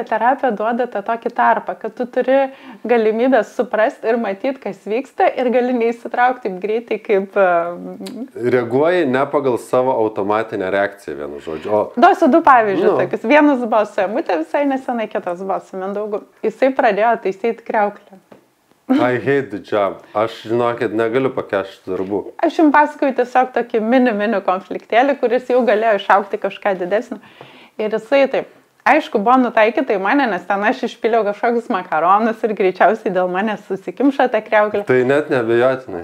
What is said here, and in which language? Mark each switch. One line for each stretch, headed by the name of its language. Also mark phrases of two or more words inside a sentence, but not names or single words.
Lithuanian: Terapija duoda tą tokį tarpą, kad tu turi galimybę suprasti ir matyti, kas vyksta ir gali neįsitraukti taip greitai, kaip... Reaguoji ne pagal savo automatinę reakciją, vienu žodžiu. Duosiu 2 pavyzdžius. Tokius. Vienas buvo su Emutė visai nesenai, kitas buvo su Mindaugu. Jisai pradėjo taisyti kriauklę.
English: I hate the job.
Lithuanian: Aš, žinokit, negaliu pakešti darbų. Aš jums pasakoju tiesiog tokį mini konfliktėlį, kuris jau galėjo išaukti kažką didesnį. Ir jisai taip, aišku, buvo nutaikyta į mane, nes ten aš išpiliau kažkokius makaronus ir greičiausiai dėl manęs susikimša tą kriauklę. Tai net neabejotinai.